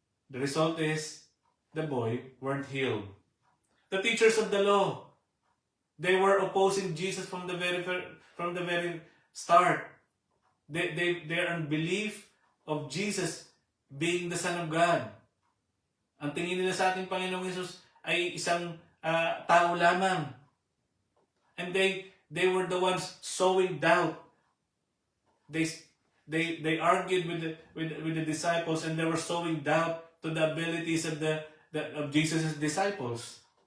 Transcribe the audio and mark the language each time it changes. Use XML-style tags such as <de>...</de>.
<en>The result is the boy weren't healed. The teachers of the law, they were opposing Jesus from the very start. Their unbelief of Jesus being the Son of God.</en> <tl>Ang tingin nila sa ating Panginoong Hesus ay isang tao lamang.</tl> <en>And they were the ones sowing doubt. They argued with the disciples, and they were sowing doubt to the abilities of Jesus' disciples.</en>